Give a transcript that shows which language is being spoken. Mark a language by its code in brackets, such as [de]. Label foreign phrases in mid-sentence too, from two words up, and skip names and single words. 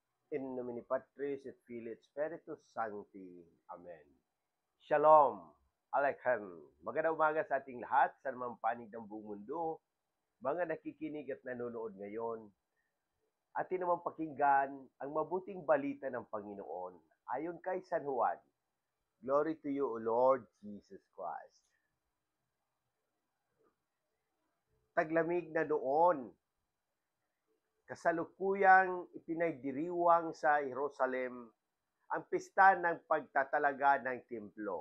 [la] In nomine Patris et Filii et Spiritus Sancti. [he] Amen. Shalom. Aleichem. [tl] Magandang umaga sa ating lahat, sa namang panig ng buong mundo, mga nakikinig at nanonood ngayon. Atin namang pakinggan ang mabuting balita ng Panginoon ayon kay San Juan. [en] Glory to you, O Lord Jesus Christ. [tl] Taglamig na noon, kasalukuyang ipinagdiriwang sa Jerusalem ang pista ng pagtatalaga ng templo.